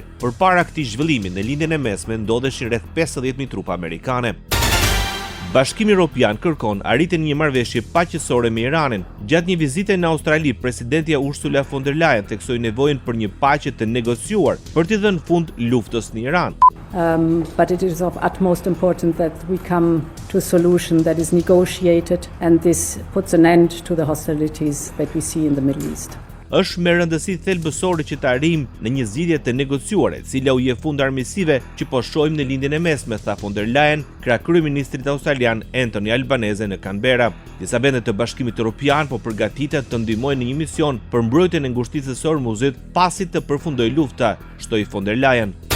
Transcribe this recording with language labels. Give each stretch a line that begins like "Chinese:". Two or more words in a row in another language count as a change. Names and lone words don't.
Albanian: Përpara këtij zhvillimi në lindjen e mesme ndodheshin rreth 50.000 trupa amerikane. Bashkimi Evropian kërkon arritjen e një marrëveshje paqësore me Iranin. Gjatë një vizite në Australi, presidentja Ursula von der Leyen theksoi nevojën për një paqe të negociuar për t'i dhënë fund luftës në Iran.
English: But it is of utmost importance that we come to a solution that is negotiated, and this puts an end to the hostilities that we see in the Middle East.
Albanian: Është me rëndësi thelbësore që të arrijmë në një zgjidhje të negociuare, e cila u jep fund armiqësive që po shohim në lindjen e mesme, tha von der Leyen, kryeministrit australian Anthony Albanese në Canberra. Disa vende të Bashkimit Evropian po përgatiten të ndihmojnë në një mision për mbrojtjen e ngushticës së Hormuzit pasi të përfundojë lufta, shtoi von der Leyen.